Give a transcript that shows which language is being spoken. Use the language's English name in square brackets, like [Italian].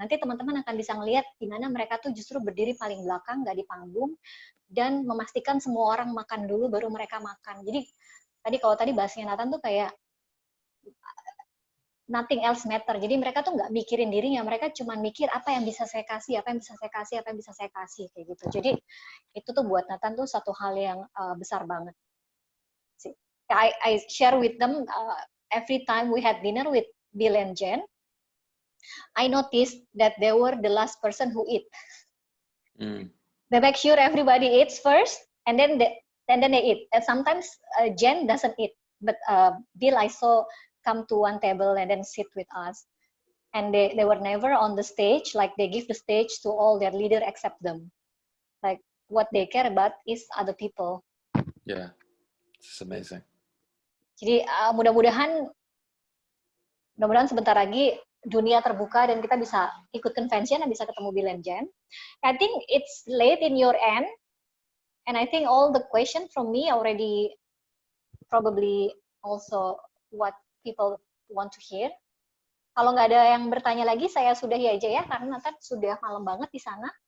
[Indonesian] Nanti teman-teman akan bisa ngelihat di mana mereka tuh justru berdiri paling belakang, nggak di panggung, dan memastikan semua orang makan dulu baru mereka makan. Jadi kalau tadi bahasnya Nathan tuh kayak [English] nothing else matter. [Indonesian] Jadi mereka tuh nggak mikirin dirinya, mereka cuma mikir apa yang bisa saya kasih, apa yang bisa saya kasih, apa yang bisa saya kasih, kayak gitu. Jadi itu tuh buat Nathan tuh satu hal yang besar banget. [English] I share with them every time we had dinner with Bill and Jen, I noticed that they were the last person who eat. They make sure everybody eats first, and then they eat. And sometimes Jen doesn't eat, but Bill I saw come to one table and then sit with us. And they were never on the stage, like they give the stage to all their leader except them. Like what they care about is other people. Yeah, it's amazing. [Indonesian] Jadi mudah-mudahan sebentar lagi dunia terbuka dan kita bisa ikut convention dan bisa ketemu Bill and Jen. [English] I think it's late in your end, and I think all the question from me already probably also what people want to hear. [Indonesian] Kalau nggak ada yang bertanya lagi, saya sudahi aja ya, karena nanti sudah malam banget di sana.